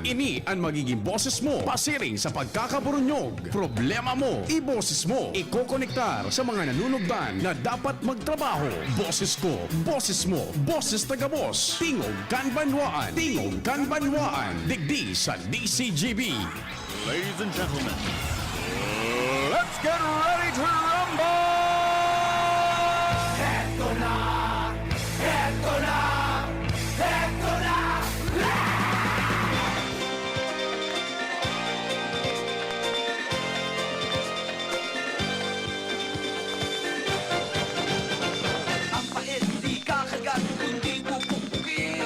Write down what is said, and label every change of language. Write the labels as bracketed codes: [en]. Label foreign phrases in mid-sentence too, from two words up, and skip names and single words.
[bik] Ini ang magiging boses mo pasiring sa pagkakaburunyog. Problema mo, iboses mo. Ikokonektar sa mga nanunugdan na dapat magtrabaho. Boses ko, boses mo, boses tagabos. Tingog kan banwaan. Tingog kan banwaan. Digdi sa DCGB. [en] Ladies and gentlemen, let's get ready to rumble! [tl] Eto na! Eto na! Eto na! [bik] Ang pait di kakagat kundi pupupukin.